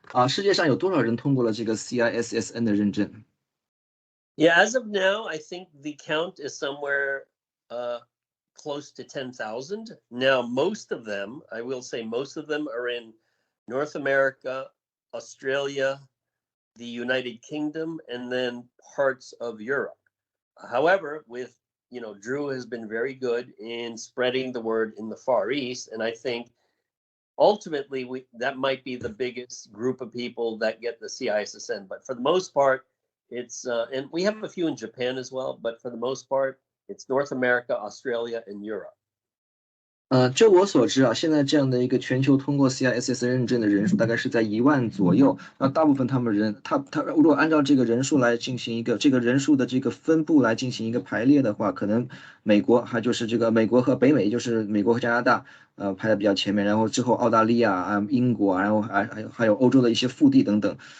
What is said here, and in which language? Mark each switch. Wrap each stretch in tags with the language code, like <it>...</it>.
<zh>世界上有多少人通过了这个 CISSN 的认证？</zh> <en>Yeah, as of now, I think the count is somewhere close to 10,000. Now, most of them, I will say most of them are in North America, Australia, the United Kingdom, and then parts of Europe. However, with Drew has been very good in spreading the word in the Far East, and I think ultimately that might be the biggest group of people that get the CISSN. But for the most part, it's and we have a few in Japan as well, but for the most part, it's North America, Australia, and Europe.</en> <zh>就我所知啊，现在这样的一个全球通过 CISSN 认证的人数大概是在1万左右。那大部分他如果按照这个人数来进行一个这个人数的这个分布来进行一个排列的话，可能美国还就是这个美国和北美，就是美国和加拿大，排在比较前面，然后之后澳大利亚啊、英国啊，然后还有欧洲的一些腹地等等。</zh>